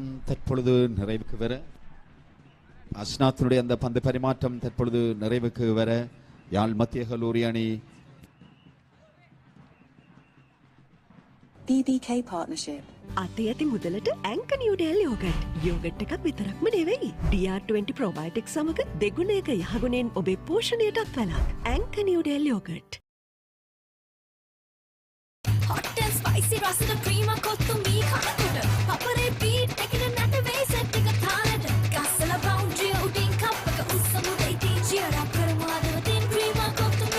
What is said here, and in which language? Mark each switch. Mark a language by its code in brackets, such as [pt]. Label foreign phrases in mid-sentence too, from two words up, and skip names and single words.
[ta] தற்பொழுது நிறைவுக்கு வர அஸ்னாத்தினுடைய அந்த பந்து பரிமாற்றம் தற்பொழுது நிறைவுக்கு வர யாழ் மத்திய கல்லூரி அணி BBK Partnership. [si] අතේ ඇති මුදලට ඇංක නිවඩෙල් යෝගට්. යෝගට් එකක් විතරක්ම නෙවෙයි. DR20 ප්‍රොබයොටික් සමග දෙගුණයක යහගුණෙන් ඔබේ පෝෂණයටත් වැලක්. ඇංක නිවඩෙල් යෝගට්. [en] Hot and spicy [si] රසට ක්‍රීම කොත්තු මී කනකොට පපරේ බීට් එකන නැට වේ සෙට් එක තාලට ගස්සලා බවුන්ඩරි උඩින් කප් එක උස්සමුද ඉතින් [en] cheer up [si] කරමු හදවතින් ක්‍රීම කොත්තු මී